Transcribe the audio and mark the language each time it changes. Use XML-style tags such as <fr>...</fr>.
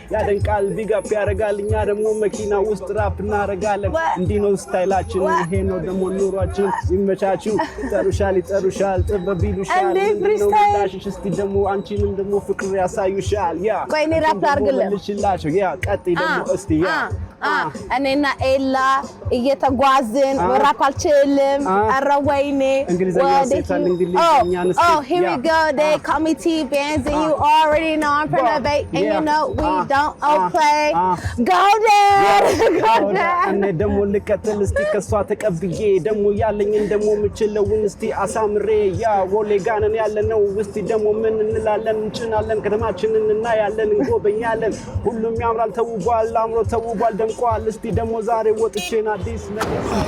<am>ያደንቃል ቢጋፕ ያረጋል እኛ ደሞ መኪና ውስጥ ራፕ እናረጋለን እንዲህ ነው ስታይላችን ይሄ ነው ደሞ ኑሯችን ይመቻችሁ ይጠሩሻል ጥበብ ይሉሻል ላሽሽ እስቲ ደሞ አንቺንም ደሞ ፍቅር ያሳዩሻል ያ ቆይ እኔ ራፕ አድርግልህ ልሽላቸው ያ ቀጥይ ደሞ እስቲ ያ እኔና ኤላ እየተጓዝን ራፕ አልችልም ኧረ ወይኔ እንግሊዘኛ ሴታል እንግሊዘኛ ነስ</am> <en>Oh here we go they call me T-Bands and you already know I'm from the Bay and you know we don't play go there</en> <am>እኔ ደሞ ልከተል እስቲ ከሷ ተቀብዬ ደሞ ያለኝን ደሞ ምችለውን እስቲ አሳምሬ ያ ወሌ ጋነን ያለነው እስቲ ደሞ ምን እንላለን እንጭናለን ከተማችንን እናያለን እንጎበኛለን ሁሉም ያምራል ተውቧል አምሮ ተውቧል ደምቋል እስቲ ደሞ ዛሬ ወጥቼና አዲስ ነገር</am>